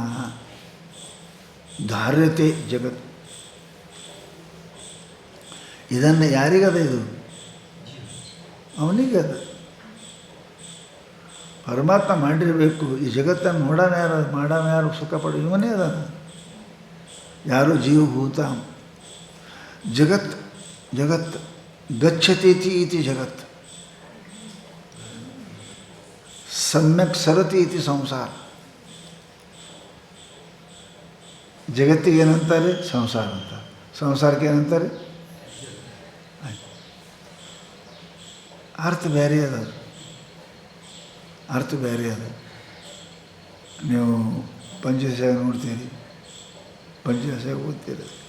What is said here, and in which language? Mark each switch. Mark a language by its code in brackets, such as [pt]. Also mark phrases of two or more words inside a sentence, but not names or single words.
[sa] ಧಾರ್ಯತೆ ಜಗತ್ [kn] ಇದನ್ನು ಯಾರಿಗದ? ಇದು ಅವನಿಗದ. ಪರಮಾತ್ಮ ಮಾಡಿರಬೇಕು. ಈ ಜಗತ್ತನ್ನು ನೋಡೋಣ ಯಾರು, ಮಾಡೋಣ ಯಾರು, ಸುಖ ಪಡೋ ಇವನೇ ಅದ. ಯಾರು ಜೀವಭೂತ ಜಗತ್. [sa] ಜಗತ್ ಗಚ್ಚತೀತಿ ಇತಿ ಜಗತ್, ಸಮ್ಯಕ್ ಸರತಿ ಇತಿ ಸಂಸಾರ. [kn] ಜಗತ್ತಿಗೆ ಏನಂತಾರೆ? ಸಂಸಾರ ಅಂತ. ಸಂಸಾರಕ್ಕೆ ಏನಂತಾರೆ? ಅರ್ಥ ಬೇರೆ ಅದ. ಅರ್ಥ ಬೇರೆ ಅದ. ನೀವು ಪಂಚದಶ ನೋಡ್ತೀರಿ, ಪಂಚದಶ ಓದ್ತೀರಿ.